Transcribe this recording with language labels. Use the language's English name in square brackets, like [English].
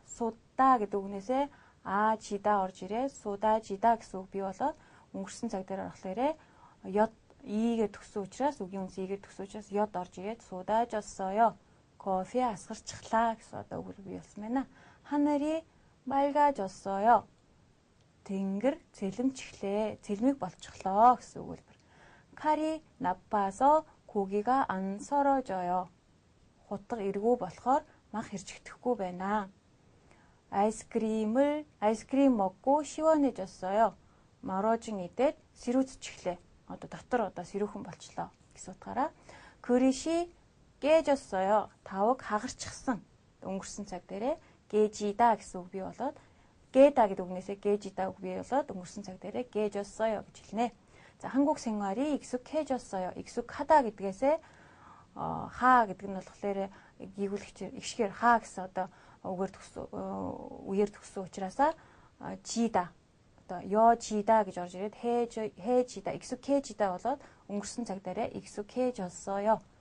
[Mongolian] 쏟다 гэдэг үгнээсээ 지다 орж ирээд 쏟아지다 гэсэн үг бий болоод өнгөрсөн цаг дээр орохлоорэ ёд игээ төгсөн учраас үгийн үнс игээ төгсөн учраас ёд орж ирээд 쏟아졌어요. 커피 асгарчихлаа гэсэн одоо үг бий болсон байна. [Korean] 하늘이 맑아졌어요. [Mongolian] тэнгэр цэлмчихлээ. цэлмэг болчихлоо гэсэн үг. [Korean] 칼이 나빠서 고기가 안 썰어져요. [Mongolian] хутга эргүү болохоор мах хэрчэгдэхгүй байна. [Korean] 아이스크림 먹고 시원해졌어요. [Mongolian] морожен идээд сэрүүцчихлээ. одоо дотор одоо сэрүүхэн болчлоо гэсэн утгаараа [Korean] 그릇이 깨졌어요. [Mongolian] тавг хагарчихсан. өнгөрсөн цаг дээрээ 깨지다 гэсэн үг бий болоод 깨다 гэдэг үгнээсээ 깨지다 үг бий болоод өнгөрсөн цаг дээрээ 깨졌어요 гэж хэлнэ. [Korean] 자, 한국 생활이 익숙해졌어요. [Mongolian] 익숙하다 гэдгээсээ ха гэдэг нь болохоор гэгүүлэгчээр эгшгээр ха гэсэн одоо үгээр төгсөн учраас 지다 одоо 지다 гэж орж ирээд 해지다 익숙해지다 болоод өнгөрсөн цаг дээрээ 익숙해졌어요.